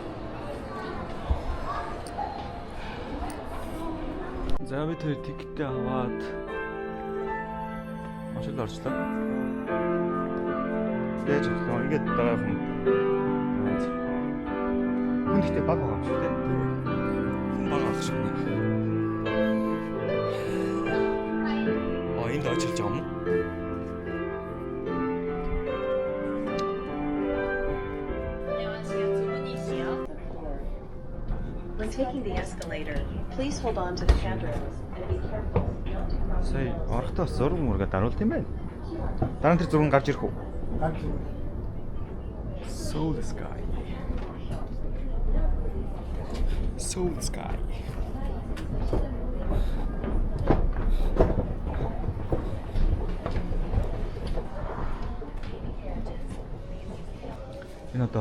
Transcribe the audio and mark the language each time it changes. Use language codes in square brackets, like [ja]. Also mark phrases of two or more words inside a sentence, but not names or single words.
[mn] За би тэр тикетээ аваад машинд орчлоо. Дэж өглөө ингээд байгаа юм. Хүн ихтэй баг байгаа юм шүү дээ. Хүн баг авах шиг байна. Энд очиж байгаа юм уу? [en] When taking the escalator, please hold on to the handrails and be careful not to cross. [mn] Сая орохдоо зураг мөргөд харуулт юм байна. Дараа нь тэр зураг гарч ирэх үү? Гарч ирнэ. Soul Sky. Soul Sky. Энэ одоо